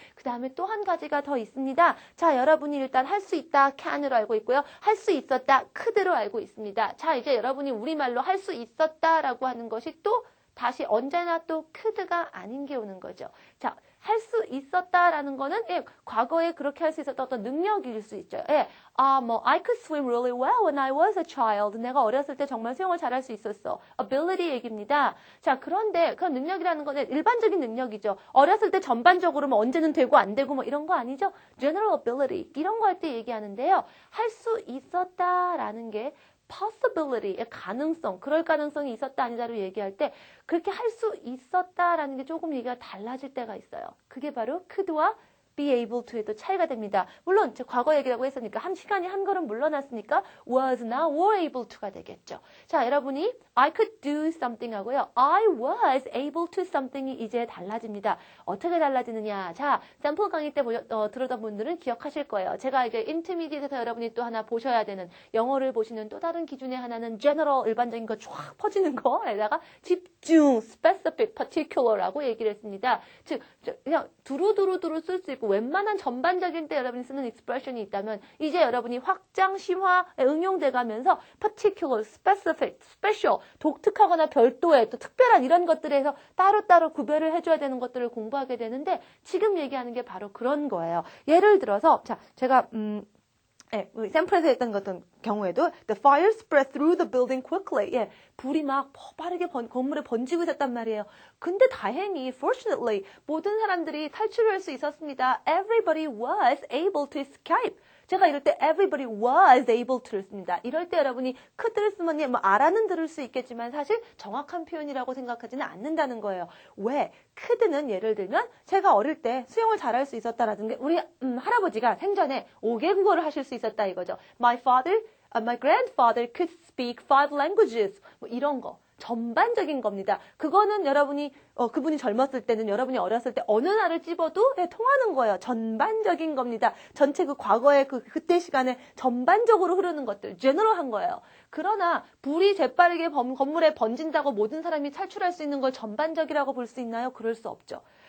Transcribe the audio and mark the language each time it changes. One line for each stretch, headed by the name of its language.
Korean: 그 다음에 또 한 가지가 더 있습니다. 자, 여러분이 일단 할 수 있다, can으로 알고 있고요. 할 수 있었다, could로 알고 있습니다. 자, 이제 여러분이 우리말로 할 수 있었다라고 하는 것이 또 다시 언제나 또 could가 아닌 게 오는 거죠. 자, 할 수 있었다라는 거는 과거에 그렇게 할 수 있었던 어떤 능력일 수 있죠.
English: I could swim really well when I was a child.
Korean: 내가 어렸을 때 정말 수영을 잘할 수 있었어. ability 얘기입니다. 자, 그런데 그런 능력이라는 거는 일반적인 능력이죠. 어렸을 때 전반적으로 뭐 언제는 되고 안 되고 뭐 이런 거 아니죠.
English: general ability
Korean: 이런 거 할 때 얘기하는데요. 할 수 있었다라는 게 possibility의 가능성, 그럴 가능성이 있었다 아니다로 얘기할 때 그렇게 할 수 있었다라는 게 조금 얘기가 달라질 때가 있어요. 그게 바로 could와 be able to에도 차이가 됩니다. 물론 제 과거 얘기라고 했으니까 한 시간이 한 걸음 물러났으니까 was나 were able to가 되겠죠. 자, 여러분이
English: I could do something
Korean: 하고요.
English: I was able to something
Korean: 이 이제 달라집니다. 어떻게 달라지느냐. 자, 샘플 강의 때 들었던 분들은 기억하실 거예요. 제가 이제 intermediate에서 여러분이 또 하나 보셔야 되는 영어를 보시는 또 다른 기준의 하나는 general, 일반적인 거 쫙 퍼지는 거에다가 집중, specific, particular라고 얘기를 했습니다. 즉, 그냥 두루두루 쓸 수 있고 웬만한 전반적인 때 여러분이 쓰는 expression이 있다면 이제 여러분이 확장, 심화에 응용돼 가면서 particular, specific, special, 독특하거나 별도의 또 특별한 이런 것들에서 따로따로 구별을 해줘야 되는 것들을 공부하게 되는데 지금 얘기하는 게 바로 그런 거예요. 예를 들어서 자, 제가 샘플에서 했던 것던 경우에도
English: the fire spread through the building quickly.
Korean: 불이 막 빠르게 건물에 번지고 있었단 말이에요. 근데 다행히 fortunately 모든 사람들이 탈출할 수 있었습니다.
English: Everybody was able to escape.
Korean: 제가 이럴 때
English: everybody was able to
Korean: 를 씁니다. 이럴 때 여러분이 could를 쓰면 뭐 알아는 들을 수 있겠지만 사실 정확한 표현이라고 생각하지는 않는다는 거예요. 왜? could는 예를 들면 제가 어릴 때 수영을 잘할 수 있었다라든가 우리 할아버지가 생전에 5개 국어를 하실 수 있었다 이거죠.
English: My father My grandfather could speak 5 languages.
Korean: 뭐 이런 거. 전반적인 겁니다. 그거는 여러분이 그분이 젊었을 때는 여러분이 어렸을 때 어느 날을 찝어도 통하는 거예요. 전반적인 겁니다. 전체 그 과거의 그때 시간에 전반적으로 흐르는 것들, 제너럴한 거예요. 그러나 불이 재빠르게 건물에 번진다고 모든 사람이 탈출할 수 있는 걸 전반적이라고 볼 수 있나요? 그럴 수 없죠.